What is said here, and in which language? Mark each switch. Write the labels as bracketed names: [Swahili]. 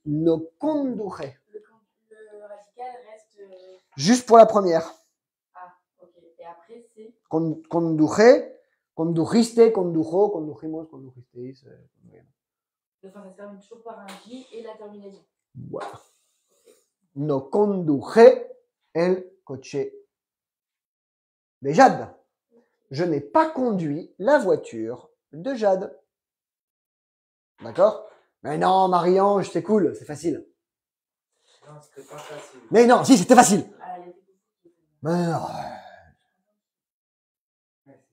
[Spanish] No conduje. [French] Le radical reste. Juste pour la première. Ah, ok. Et après, c'est. [Spanish] Conduje, condujiste, condujo, condujimos, condujisteis. [French] Enfin, ça se termine toujours par un J et la terminaison. Voilà. [Spanish] No conduje el coche de Jade. [French] Je n'ai pas conduit la voiture de Jade. D'accord? Mais non, Marie-Ange, c'est cool, c'est facile. Non, c'était pas facile. Mais non, si, c'était facile. Ah, il y a des- Mais non. Ouais, c'est ça.